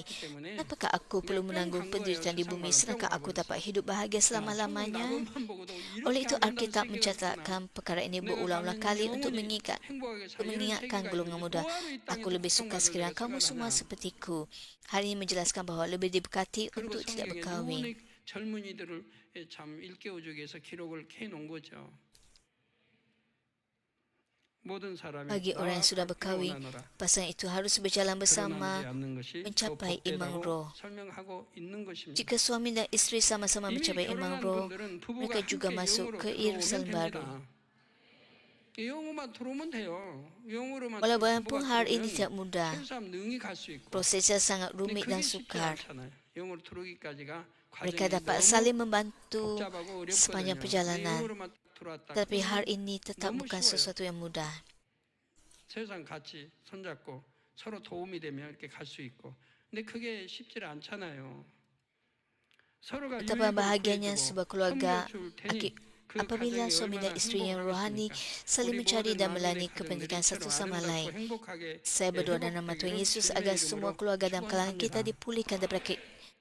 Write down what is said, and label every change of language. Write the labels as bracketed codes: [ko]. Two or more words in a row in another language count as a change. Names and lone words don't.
[ms] Apakah aku perlu menanggung penderitaan di bumi sedangkan aku dapat hidup bahagia selama-lamanya? Oleh itu, Alkitab mencatatkan perkara ini berulang-ulang kali untuk mengingatkan golongan muda. Aku lebih suka sekiranya kamu semua sepertiku. Hal ini menjelaskan bahawa lebih diberkati untuk tidak berkahwin. [ko] 젊은이들을 참 일깨워주기 위해서 기록을 해놓은 거죠. [ms] Bagi orang yang sudah berkahwin, pasangan itu harus berjalan bersama mencapai iman roh. Jika suami dan isteri sama-sama mencapai iman roh, mereka juga masuk ke Yerusalem baru. Walau bagaimanapun hal ini tidak mudah, prosesnya sangat rumit dan sukar. Mereka dapat saling membantu sepanjang perjalanan, tetapi hal ini tetap bukan sesuatu yang mudah. [ko] 세상 같이 손잡고 서로 도움이 되면 이렇게 갈 수 있고, 근데 그게 쉽지 않잖아요. 서로가 [ms] Betapa bahagianya sebuah keluarga apabila suami dan isteri yang rohani saling mencari dan melayani kepentingan satu sama lain. Saya berdoa dalam nama Tuhan Yesus agar semua keluarga dan kalangan kita dipulihkan daripada